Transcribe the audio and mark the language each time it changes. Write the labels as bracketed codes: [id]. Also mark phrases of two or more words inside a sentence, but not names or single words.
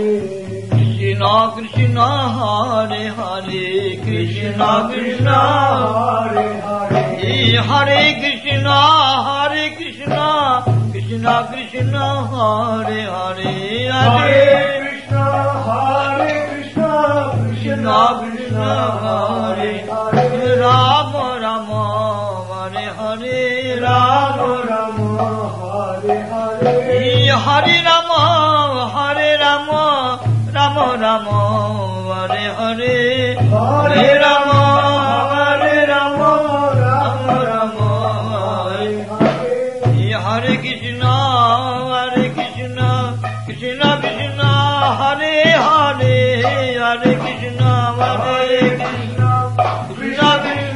[sa] কৃষ্ণ কৃষ্ণ হরে হরে কৃষ্ণ কৃষ্ণ হরে হরে হরে কৃষ্ণ কৃষ্ণ কৃষ্ণ কৃষ্ণ হরে হরে হরে হরে কৃষ্ণ হরে কৃষ্ণ কৃষ্ণ কৃষ্ণ হরে হরে রাম রাম হরে হরে রাম রাম রাম হরে হরে হরে রাম রাম রাম হরে হরে হরে রাম রাম রাম হরে হরে কৃষ্ণ কৃষ্ণ কৃষ্ণ কৃষ্ণ হরে হরে হরে কৃষ্ণ হরে কৃষ্ণ কৃষ্ণ কৃষ্ণ